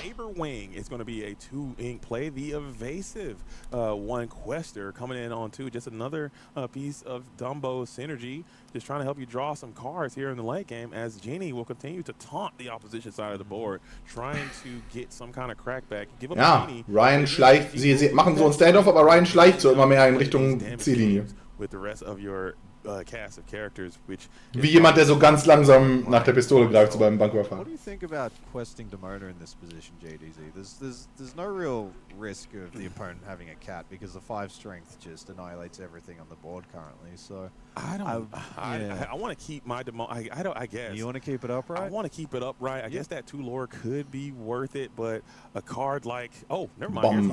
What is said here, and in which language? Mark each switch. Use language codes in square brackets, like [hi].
[en] Saberwing is going to be a 2-ink play. The evasive one quester coming in on 2. Just another piece of Dumbo synergy. Just trying to help you draw some cards here in the late game, as Genie will continue to taunt the opposition side of the board, trying to get some kind of crackback. Give up Genie. [de] Ryan schleicht, sie machen so ein Standoff, aber Ryan schleicht so immer mehr in Richtung Ziellinie. [en] With the rest of your cast of characters, which [de] wie jemand, der so ganz langsam nach der Pistole greift, so beim Banküberfall. [en] What do you think about questing Demona in this position, JDZ? There's no real risk of the opponent having a cat, because the 5 strength just annihilates everything on the board currently. So I want to keep my Demona. I guess you want to keep it upright. I want to keep it upright. I guess that 2 lore could be worth it, but a card like never mind.